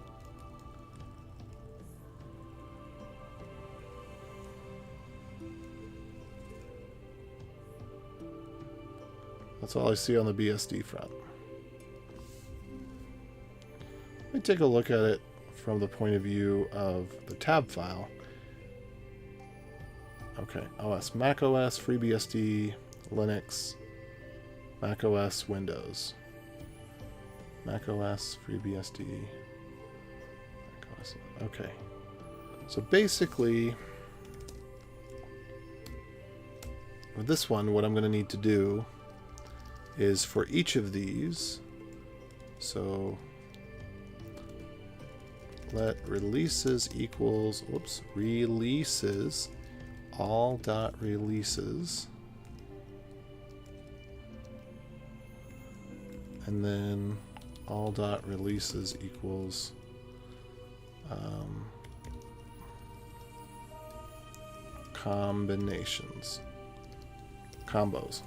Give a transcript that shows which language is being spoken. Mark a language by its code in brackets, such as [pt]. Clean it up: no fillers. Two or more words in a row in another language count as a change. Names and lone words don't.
[en] That's all I see on the BSD front. Let me take a look at it from the point of view of the tab file. Okay, OS, Mac OS, FreeBSD, Linux, Mac OS, Windows. Mac OS, FreeBSD, Mac OS. Okay. So basically, with this one, what I'm going to need to do is for each of these, so let releases equals, whoops, releases, all dot releases, and then all dot releases equals combinations, combos.